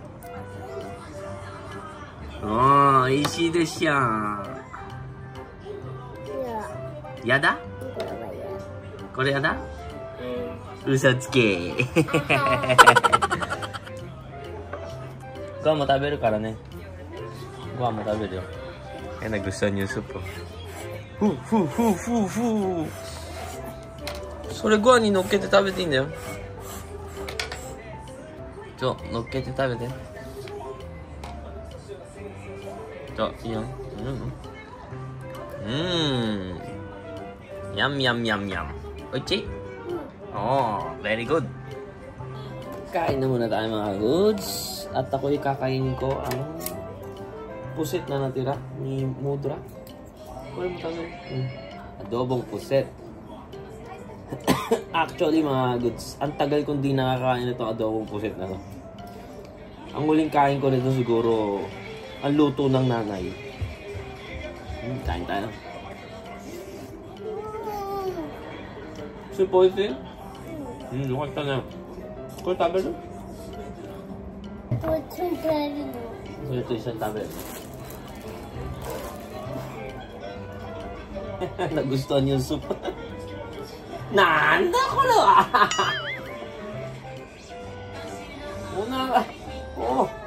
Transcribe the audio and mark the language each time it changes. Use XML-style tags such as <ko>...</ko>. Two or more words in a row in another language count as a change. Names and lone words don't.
<ja>美味しいでしょ。やだ？これやだ？嘘つけ。ご飯も食べるからね。ご飯も食べるよ。</ja> <tl>Yan, nagustuhan niyo yung soup ko. Fu.</tl> <ja>それご飯に乗っけて食べていいんだよ。そう、乗っけて食べて。そう、いいよ。Yum. Oichi?</ja> <en>Very good.</en> <tl>Kain na muna tayo mga goods. At ako'y kakainin ko ang puset na natira ni Mudra. Adobong puset. Actually mga goods, ang tagal kong di nakakain itong adobong puset na to. Ang huling kain ko nito siguro ang luto ng nanay. Kain tayo.</tl> <ja>Super oishi? よかったね。これ食べる？</ja> <tl>Tutong tayo. So, ito isang tabel. Nagustuhan yung soup. Nanda ko lo! Una ka. Oh.</tl>